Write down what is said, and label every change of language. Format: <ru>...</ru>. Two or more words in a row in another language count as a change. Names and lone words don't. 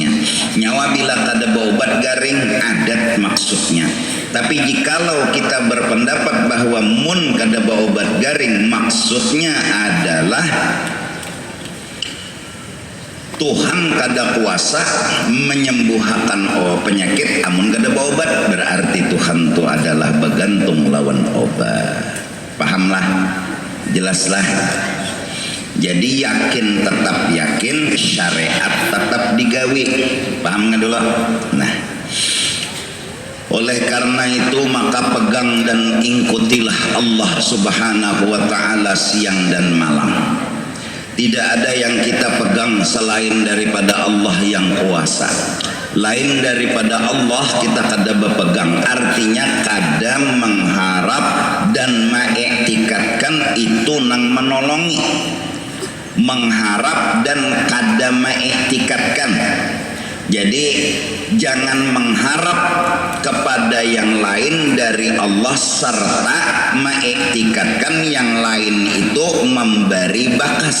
<bjn>Nyawa bila kada beobat garing, adat maksudnya.</bjn> <id>Tapi jikalau kita berpendapat bahwa</id> <bjn>mun kada beobat garing</bjn> <id>maksudnya adalah Tuhan kada kuasa menyembuhkan penyakit</id> <bjn>amun kada beobat,</bjn> <id>berarti Tuhan itu adalah bergantung lawan obat. Pahamlah, jelaslah. Jadi yakin, tetap yakin, syariat tetap digawi. Paham nggak dulu? Oleh karena itu maka pegang dan ikutilah Allah</id> <ar>Subhanahu wa ta'ala</ar> <id>siang dan malam. Tidak ada yang kita pegang selain daripada Allah yang kuasa. Lain daripada Allah kita kada berpegang. Artinya kada mengharap dan mengiktikadkan itu nang menolongi. Mengharap dan kada mengiktikadkan. Jadi jangan mengharap kepada yang lain dari Allah serta mengiktikadkan yang lain itu memberi bakas.</id>